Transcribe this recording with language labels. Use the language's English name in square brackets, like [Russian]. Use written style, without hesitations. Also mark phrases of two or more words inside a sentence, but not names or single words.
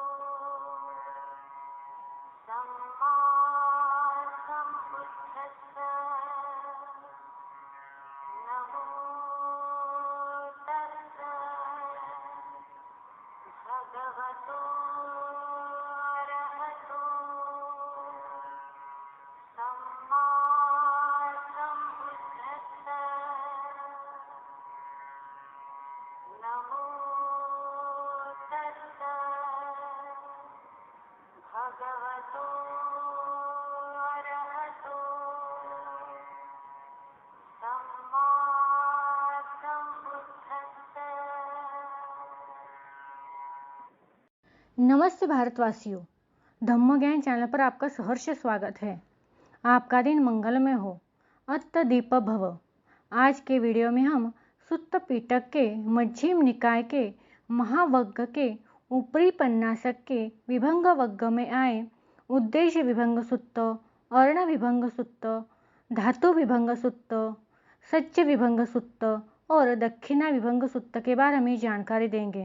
[Pali] सम्मा सम्बुद्धस्सा नमो तस्सा भगवतो अरहतो सम्मा सम्बुद्धस्सा नमो तस्सा भगवतो अरहतो सम्मा सम्बुद्धस्सा। [Hindi] नमस्ते भारतवासियों, धम्म ज्ञान चैनल पर आपका सहर्ष स्वागत है। आपका दिन मंगलमय हो, [Pali] अत्त दीप भव। [Hindi] आज के वीडियो में हम सुत्त पिटक के मध्यम निकाय के महावग्ग के ऊपरी पन्नासक के विभंग वग्ग में आए उद्देश्य विभंग सुत्त, अर्ण विभंग सुत्त, धातु विभंग सुत्त, सच्च विभंग सुत्त और दक्षिणा विभंग सुत्त के बारे में जानकारी देंगे।